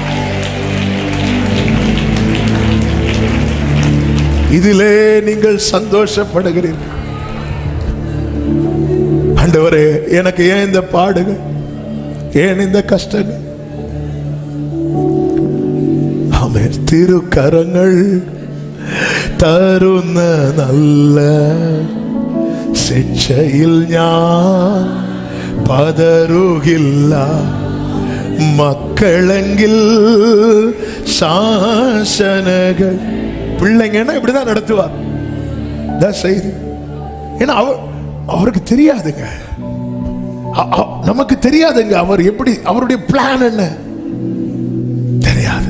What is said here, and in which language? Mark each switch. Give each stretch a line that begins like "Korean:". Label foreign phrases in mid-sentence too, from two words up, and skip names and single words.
Tamil: இதிலே நீங்கள் சந்தோஷப்படுகிறீர்கள். ஆண்டவரே, எனக்கு ஏன் இந்த பாடுகள், ஏன் இந்த கஷ்டங்கள்? ஆமென்.
Malayalam: திருக்கரங்கள் തരുന്ന നല്ല ശിക്ഷയിൽ ഞാൻ പതറുകില്ല. മക്കളെങ്കിൽ ശാസനകൾ.
Tamil: பிள்ளைங்கன்னா இப்படிதான் நடத்துவார். செய்தி ஏன்னா அவருக்கு தெரியாதுங்க, நமக்கு தெரியாதுங்க அவர் எப்படி, அவருடைய பிளான் என்ன தெரியாது.